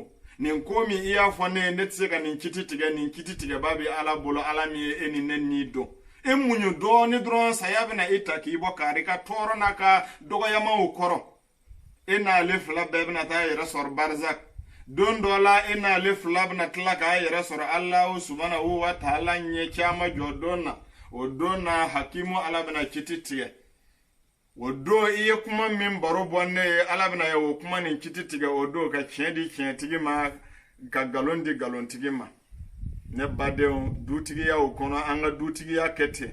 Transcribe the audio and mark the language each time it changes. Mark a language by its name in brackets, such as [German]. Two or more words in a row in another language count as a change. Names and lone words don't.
[Bambara] Nin ko min i y'a fɔ ne ye ne tɛ se ka nin kiti tigɛ, nin kiti tigɛba bɛ Ala bolo, Ala min ye e ni ne ni dɔn. E muɲu dɔɔni dɔrɔn saya bɛna e ta k'i bɔ kari ka tɔɔrɔ n'a ka dɔgɔyamaw kɔrɔ. E n'ale fila bɛɛ bɛna taa yɛrɛ sɔrɔ barzak. Don dɔ la e n'ale fila bɛna tila k'a yɛrɛ sɔrɔ [Arabic] الله سبحانه وتعالى [Bambara] ɲɛ caman jɔ don na. O don na hakimu Ala bɛna kiti tigɛ. O don i ye kuma min baro bɔ ne ye, Ala bɛna ye o kuma nin kiti tigɛ o don ka tiɲɛ di tiɲɛtigi ma, ka galon di galontigi ma. Ne badenw, dutigiyaw kɔnɔ an ka dutigiya kɛ ten.